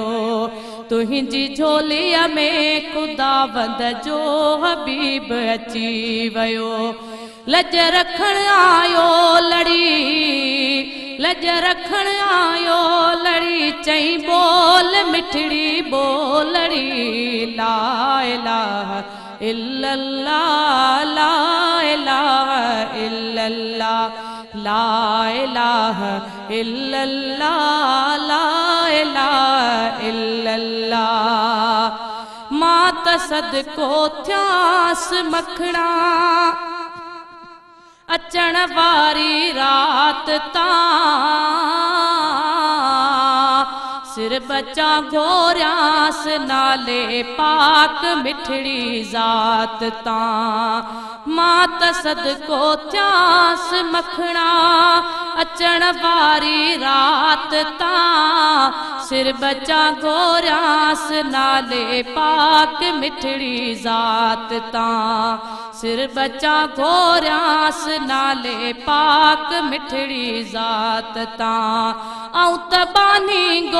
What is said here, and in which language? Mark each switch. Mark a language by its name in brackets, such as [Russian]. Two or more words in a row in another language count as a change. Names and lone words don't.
[Sindhi] तुझी झोलीअ में खुदाबंद जो हबीब अची वयो। लज रखण आयो लड़ी, लज रखण आयो लड़ी, चई बोल मिठड़ी बोलड़ी। [Arabic] لا إله إلا الله، لا إله إلا الله، لا إله إلا الله، لا إله إلا الله. [Sindhi] मां त सदको थियास मखणा अचण वारी रात तां। सिर बचा घोरियास नाले पाक मिठड़ी ज़ात तां। मां त सदको थियास मखणा अचण वारी रात तां सिर बचा गोरास नाले पाक मिठड़ी ज़ात तां सिर बचा गोरास नाले पाक मिठड़ी ज़ात तां आऊं तबानी